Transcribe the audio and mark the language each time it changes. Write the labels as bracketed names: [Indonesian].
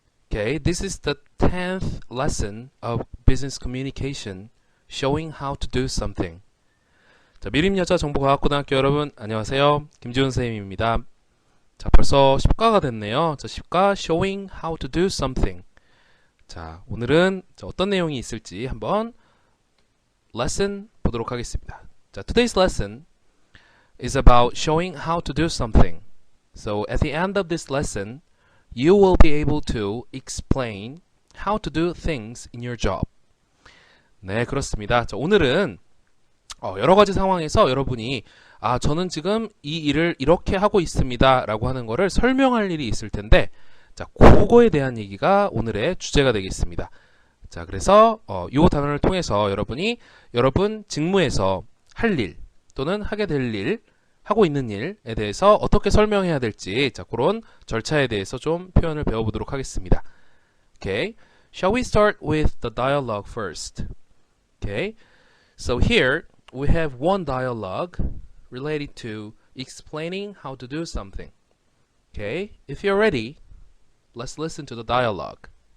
[English] Okay, this is the 10th lesson of Business Communication, showing how to do something. [Korean] 자, 미림여자정보과학고등학교 여러분, 안녕하세요. 김지훈 선생님입니다. 자, 벌써 10과가 됐네요. [English] 자, 10과 showing how to do something. [Korean] 자, 오늘은 어떤 내용이 있을지 한번 lesson 보도록 하겠습니다. [English] 자, today's lesson is about showing how to do something. So at the end of this lesson, you will be able to explain how to do things in your job. [Korean] 네, 그렇습니다. 자, 오늘은 여러 가지 상황에서 여러분이 저는 지금 이 일을 이렇게 하고 있습니다 라고 하는 거를 설명할 일이 있을 텐데, 자, 그거에 대한 얘기가 오늘의 주제가 되겠습니다. 자, 그래서 이 단어를 통해서 여러분이 여러분 직무에서 할 일 또는 하게 될 일, 하고 있는 일에 대해서 어떻게 설명해야 될지, 자, 그런 절차에 대해서 좀 표현을 배워보도록 하겠습니다. [English] Okay, shall we start with the dialogue first? Okay, so here we have one dialogue related to explaining how to do something. Okay, if you're ready, let's listen to the dialogue.